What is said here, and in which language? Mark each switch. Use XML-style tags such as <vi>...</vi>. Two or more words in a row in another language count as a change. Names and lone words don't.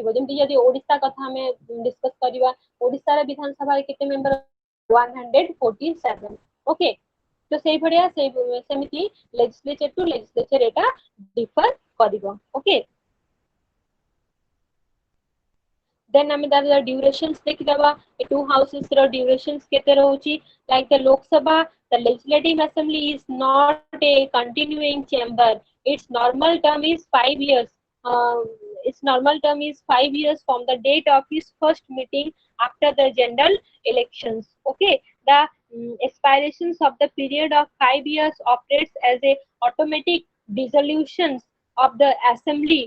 <or>ଯେମିତି ଯଦି ଓଡିଶା କଥା ଆମେ ଡିସ୍କସ କରିବା, ଓଡିଶାର ବିଧାନସଭାରେ କେତେ ମେମ୍ବର? 147। ଓକେ, ତ ସେଇଭଳିଆ ସେମିତି</or> <en>legislature to legislature</en> <or>ଏଟା ଡିଫର କରିବ। ଓକେ, then ଆମେ ତାର durations ଦେଖିଦବା, ଏ</or> <en>two houses</en> <or>ର durations କେତେ ରହୁଛି।</or> <en>like the Lok Sabha, the legislative assembly is not a continuing chamber, its normal term is 5 years। its normal term is 5 years from the date of his first meeting after the general elections. Okay, the expirations of the period of 5 years operates as a automatic dissolutions of the assembly.</en>